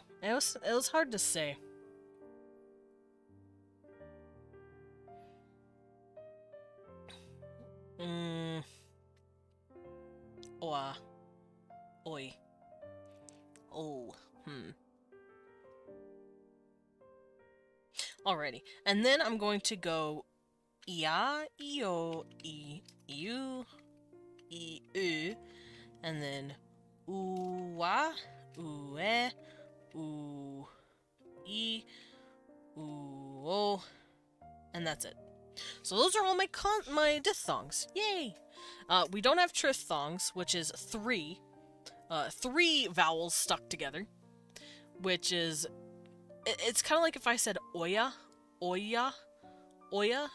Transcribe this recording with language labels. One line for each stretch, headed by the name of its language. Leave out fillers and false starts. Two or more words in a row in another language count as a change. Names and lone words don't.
English: It was hard to say. Oa. Oi. Oh. Alrighty. And then I'm going to go ia, io, I, iu, I, u, and then uwa, ue, u, I, uo, and that's it. So those are all my diphthongs. Yay! We don't have triphthongs, which is three vowels stuck together, which is, it's kind of like if I said oya, oya, oya.